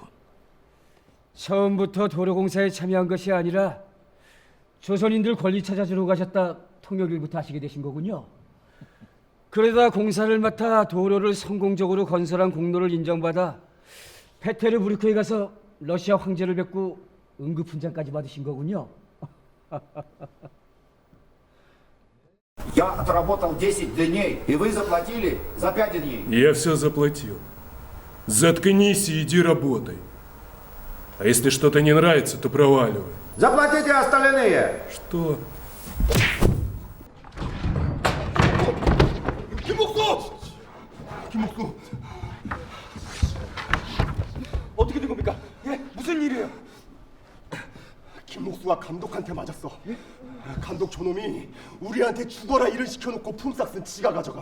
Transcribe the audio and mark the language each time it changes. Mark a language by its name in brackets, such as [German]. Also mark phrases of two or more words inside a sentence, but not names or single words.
[Korean] 처음부터 도로공사에 참여한 것이 아니라 조선인들 권리 찾아주러 가셨다 통역일부터 하시게 되신 거군요. 그러다 공사를 맡아 도로를 성공적으로 건설한 공로를 인정받아 페테르부르크에 가서 러시아 황제를 뵙고 응급훈장까지 받으신 거군요. [Russian] Я отработал 10 дней, и вы заплатили за 5 дней. Я все заплатил. Заткнись и иди работай. А если что-то не нравится, то проваливай. Заплатите остальные! Что? [Korean] 김목수! 김목수! 어떻게 된 겁니까? 예? 무슨 일이에요? 김목수가 감독한테 맞았어. 감독 저놈이 우리한테 죽어라 일을 시켜놓고 품삯 쓴 지가 가져가.